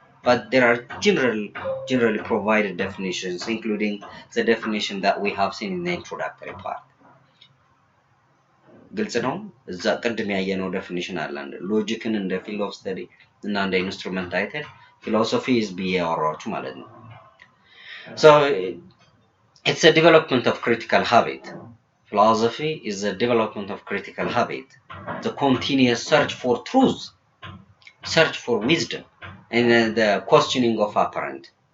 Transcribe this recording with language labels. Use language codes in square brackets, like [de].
[en] But there are generally provided definitions, including the definition that we have seen in the introductory part. [am] ግልጽ ነው። እዛ ቅድም ያየነው ዴፊኒሽን አለ አንደ ሎጂክን እንደ ፊልድ ኦፍ ስተዲ እና እንደ ኢንስትሩመንት አይተን ፊሎሶፊ is ብያወራችሁ ማለት ነው። [en] So it's a development of critical habit. Philosophy is a development of critical habit, the continuous search for truth, search for wisdom, and the questioning of apparent.